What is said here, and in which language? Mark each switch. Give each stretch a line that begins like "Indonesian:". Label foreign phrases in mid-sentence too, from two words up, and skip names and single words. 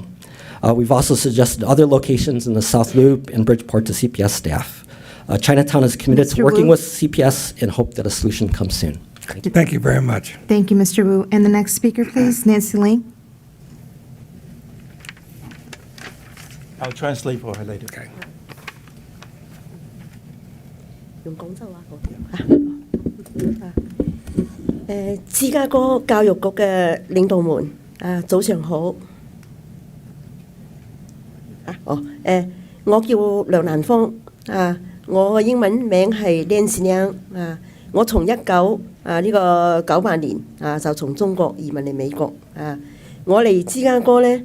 English: We've also suggested other locations in the South Loop and Bridgeport to CPS staff. Chinatown is committed to working with CPS and hope that a solution comes soon. Thank you very much. Thank you, Mr. Wu. And the next speaker, please, Nancy Ling. I'll translate for her later. Okay.
Cantonese: 芝加哥教育局嘅領導們，早上好。我叫梁蘭芳，我嘅英文名係 Nancy Liang， 我從1998年就從中國移民嚟美國我嚟芝加哥咧